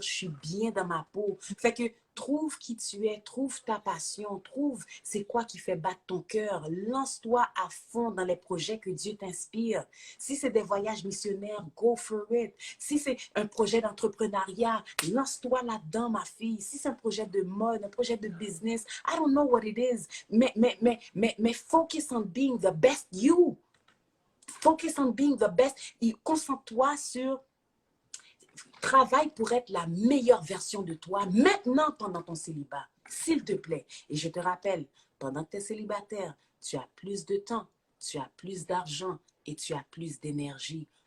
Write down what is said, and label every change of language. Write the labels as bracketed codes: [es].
[fr] Je suis bien dans ma peau. Fait que trouve qui tu es, trouve ta passion, trouve c'est quoi qui fait battre ton cœur. Lance-toi à fond dans les projets que Dieu t'inspire. Si c'est des voyages missionnaires, [en] go for it. [fr] Si c'est un projet d'entrepreneuriat, lance-toi là-dedans, ma fille. Si c'est un projet de mode, un projet de business, [en] I don't know what it is. Mais focus on being the best you. Focus on being the best. [fr] Et concentre-toi sur travaille pour être la meilleure version de toi maintenant pendant ton célibat, s'il te plaît. Et je te rappelle, pendant que tu es célibataire, tu as plus de temps, tu as plus d'argent et tu as plus d'énergie.